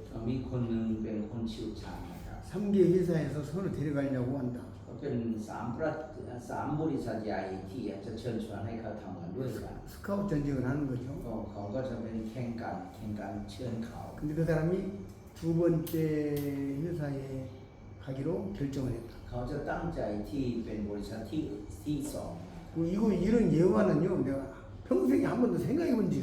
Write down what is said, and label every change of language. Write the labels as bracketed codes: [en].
[th] มีคนหนึ่งเป็นคนเชี่ยวชาญนะครับ [ko] 3개 회사에서 서로 데려가려고 한다. [th] ก็เป็นสามบริษัทใหญ่ที่อยากจะเชิญชวนให้เขาทำงานด้วยกัน [ko] 스카우트 전쟁을 하는 거죠. [th] ก็เขาก็จะเป็นแข่งกันเชิญเขา [ko] 근데 그 사람이 두 번째 회사에 가기로 결정을 했다. [th] เขาจะตั้งใจที่เป็นบริษัทที่สอง [ko] 이거 이런 예화는요, 내가 평생에 한 번도 생각해 본 적이